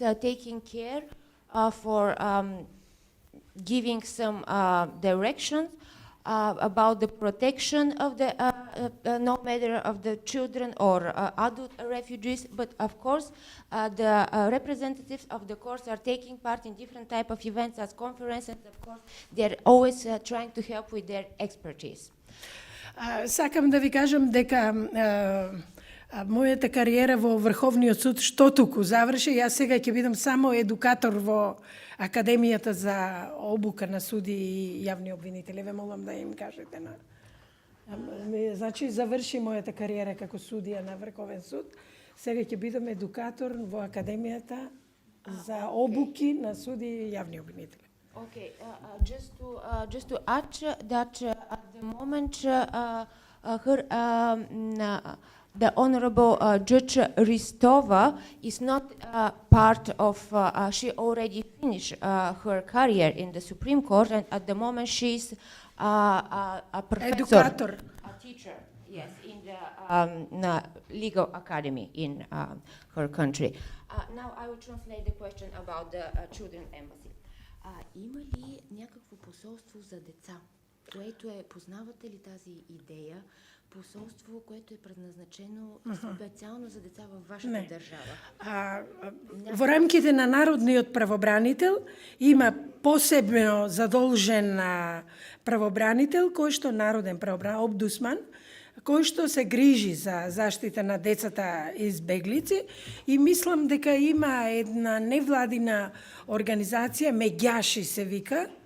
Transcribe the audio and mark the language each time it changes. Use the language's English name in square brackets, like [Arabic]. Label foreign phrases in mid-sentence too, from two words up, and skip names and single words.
[English] taking care for giving some directions about the protection of the no matter of the children or adult refugees, but of course the representatives of the courts are taking part in different type of events as conferences. Of course, they're always trying to help with their expertise. [Macedonian] Сакам да ви кажам дека мојата кариера во Врховниот суд што туку заврши, јас сега ќе бидам само едукатор во Академијата за обука на суди и јавни обвинители. Ве молам да им кажете на... Значи, заврши мојата кариера како судија на Врховен суд. Сега ќе бидам едукатор во Академијата за обуки на суди и јавни обвинители. [English] Okay, just to add that at the moment the Honorable Judge Ristova is not part of, she already finished her career in the Supreme Court, and at the moment she's a professor, Educator. a teacher, yes, in the legal academy in her country. Now I will translate the question about the children embassy. [Bulgarian] Има ли някакво посолство за деца, което познавате ли тази идея, посолство, което е предназначено специално за деца във вашата държава? [Macedonian] Во рамките на Народниот правобранител има посебно задолжен правобранител, кој што народен правобранител, обдусман, кој што се грижи за заштита на децата избеглици, и мислам дека има една невладина организација, Меѓаши се вика.